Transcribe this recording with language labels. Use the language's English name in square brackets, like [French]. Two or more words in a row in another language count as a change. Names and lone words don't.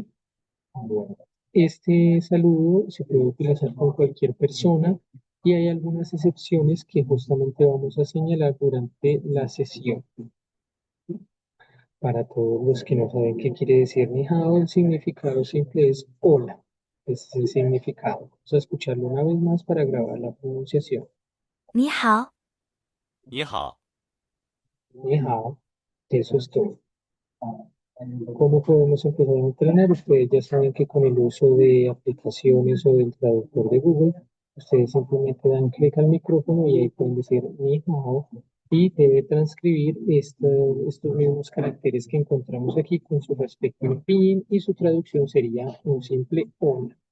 [Spanish] Bueno, este saludo se puede utilizar con cualquier persona y hay algunas excepciones que justamente vamos a señalar durante la sesión. Para todos los que no saben qué quiere decir [Chinese] 你好, [Spanish] el significado simple es hola. Ese es el significado. Vamos a escucharlo una vez más para grabar la pronunciación. [Chinese] 你好，你好，你好, [Spanish] eso es todo. ¿Cómo podemos empezar a entrenar? Ustedes ya saben que con el uso de aplicaciones o del traductor de Google, ustedes simplemente dan clic al micrófono y ahí pueden decir [Chinese] 你好 [Spanish] y debe transcribir estos mismos caracteres que encontramos aquí con su respectivo pinyin y su traducción sería un simple hola.